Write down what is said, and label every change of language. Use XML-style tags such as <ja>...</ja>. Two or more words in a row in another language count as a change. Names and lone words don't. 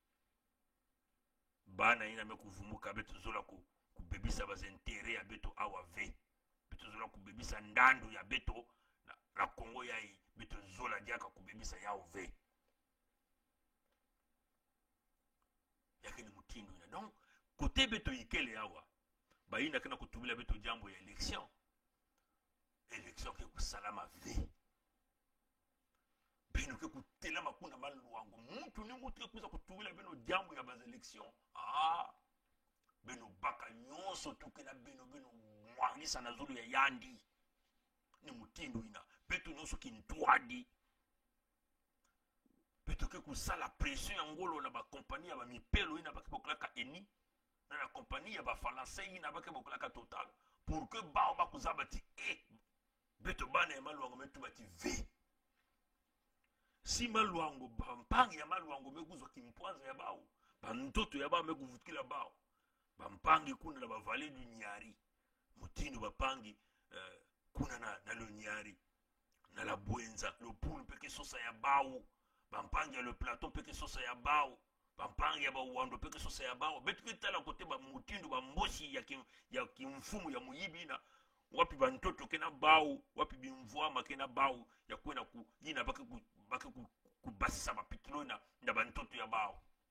<mkw>bana ina mekuvumuka beto zola kubebisa bazentere ya beto awa ve beto zola kubebisa ndandu ya beto na Kongo yai beto zola diaka kubebisa yao ve yake ni mutindo ina</mkw> <fr>donc côté</fr> <mkw>beto ikele awa baina kana kutubila beto jambo ya election ke kusalama ve bino ke kutelama kuna maluango mutu kuza kutubila beno jambo ya baz election beno baka nyonso tukena beno mwangisa na zulu ya yandi ni mutindo ina beto nyonso kintwadi beto ke kusala pression ya ngolo na ba kompani ya ba mipelo ina bakibokolaka eni na kompani ya ba français ina bakibokolaka Total</mkw> <fr>pour que</fr> <mkw>bao bakuzabati beto bana ya maluango metu bati ve si maluango bampangi ya maluango mekuzwa kimpwanza ya bao bantoto ya bao mekuvutikila bao bampangi kuna na bavale du nyari mutindo bapangi kuna na lo nyari na la bwenza lo poule peke sosa ya bao bampangi ya le plateau peke sosa ya bao bampangi ya bawando peke sosa ya bao betu kitala kote ba mutindo ba mbosi ya kimfumu ya muyibi na wapi bantoto kena bao wapi bimvwama kena bao ya kwena yina bake kubasisa mapitilo na bantoto ya bao</mkw>